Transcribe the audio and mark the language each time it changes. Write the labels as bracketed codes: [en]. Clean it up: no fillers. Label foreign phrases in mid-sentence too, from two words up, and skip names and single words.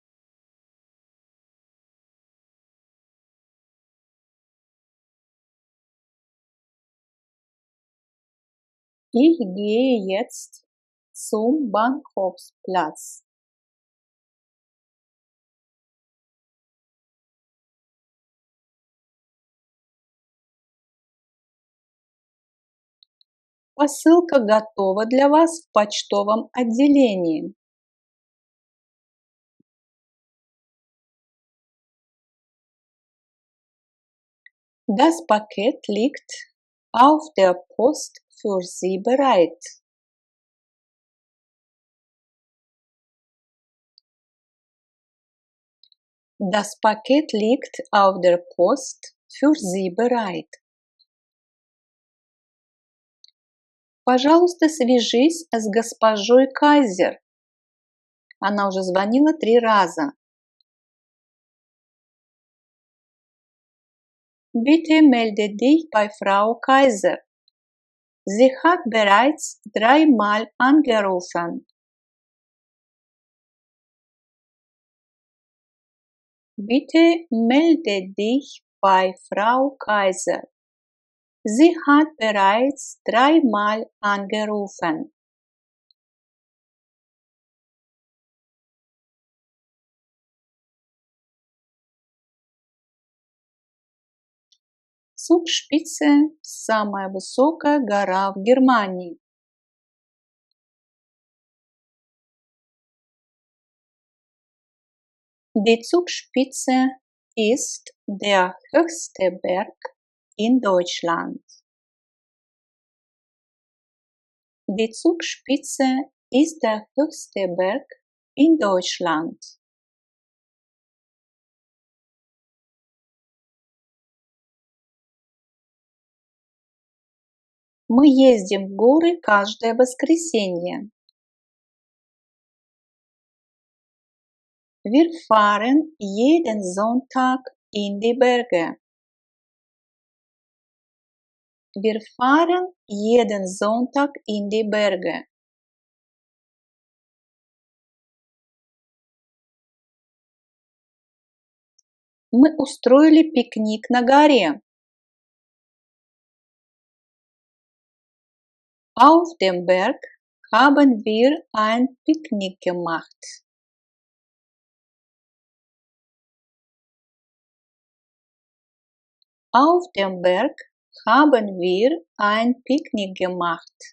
[de] Ich gehe jetzt zum Bahnhofsplatz. [ru] Посылка готова для вас в почтовом отделении. [de] Das Paket liegt auf der Post für Sie bereit. Das Paket liegt auf der Post für Sie bereit. [ru] Пожалуйста, свяжись с госпожой Кайзер. Она уже звонила 3 раза. [de] Bitte melde dich bei Frau Kaiser. Sie hat bereits 3-mal angerufen. Bitte melde dich bei Frau Kaiser. Sie hat bereits 3-mal angerufen. [ru] Zugspitze– самая высокая гора в Германии. [de] Die Zugspitze ist der höchste Berg in Deutschland. Die Zugspitze ist der höchste Berg in Deutschland. [ru] Мы ездим в горы каждое воскресенье. [de] Wir fahren jeden Sonntag in die Berge. Wir fahren jeden Sonntag in die Berge. [ru] Мы устроили пикник на горе. [de] Auf dem Berg haben wir ein Picknick gemacht. Auf dem Berg haben wir ein Picknick gemacht.